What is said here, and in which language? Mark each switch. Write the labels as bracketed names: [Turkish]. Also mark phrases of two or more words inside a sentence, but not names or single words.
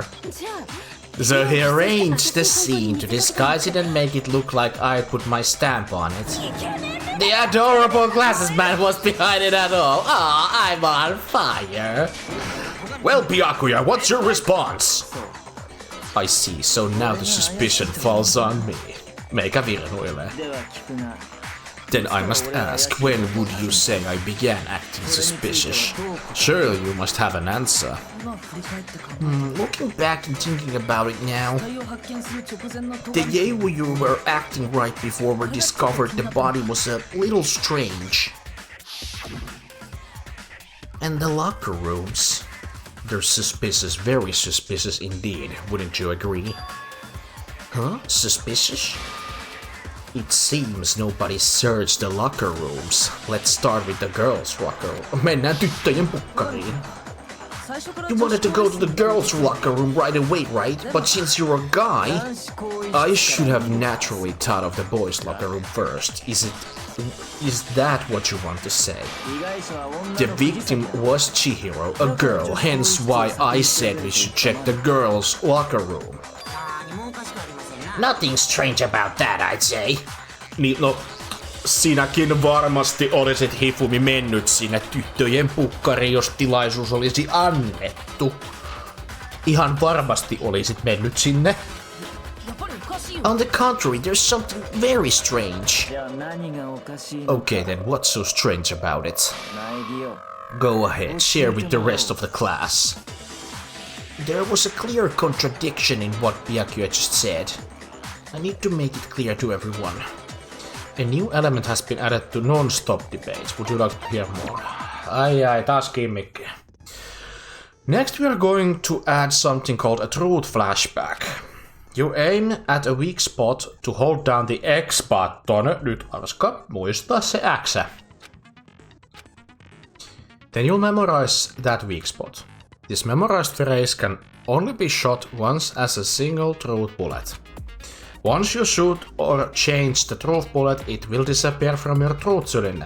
[English] So he arranged the scene to disguise it and make it look like I put my stamp on it. The adorable glasses man was behind it at all. Ah, I'm on fire. Well, Byakuya, what's your response? I see, so now the suspicion falls on me. [Finnish] Meikä virnuilee. [English] Then I must ask, when would you say I began acting suspicious? Surely you must have an answer. Looking back and thinking about it now, the day when you were acting right before we discovered the body was a little strange. And the locker rooms. They're suspicious, very suspicious indeed, wouldn't you agree? Huh? Suspicious? It seems nobody searched the locker rooms. Let's start with the girls' locker room. [Finnish] Mennään tyttöjen pukkariin. [English] You wanted to go to the girls' locker room right away, right? But since you're a guy, I should have naturally thought of the boys' locker room first. Is that what you want to say? The victim was Chihiro, a girl, hence why I said we should check the girls' locker room. Nothing strange about that, I'd say. [Finnish] Niin, no, sinäkin varmasti olisit Hifumi mennyt sinne tyttöjen pukkariin, jos tilaisuus olisi annettu. Ihan varmasti olisit mennyt sinne. [English] On the contrary, there's something very strange. Okay then, what's so strange about it? Go ahead, share with the rest of the class. There was a clear contradiction in what Byakuya just said. I need to make it clear to everyone. A new element has been added to non-stop debates. Would you like to hear more? [Finnish] Ai, taas kimmikki. [English] Next we are going to add something called a truth flashback. You aim at a weak spot to hold down the X button. [Finnish] Nyt arska, muista se X. [English] Then you'll memorize that weak spot. This memorized phrase can only be shot once as a single truth bullet. Once you shoot or change the truth bullet, it will disappear from your truth cylinder.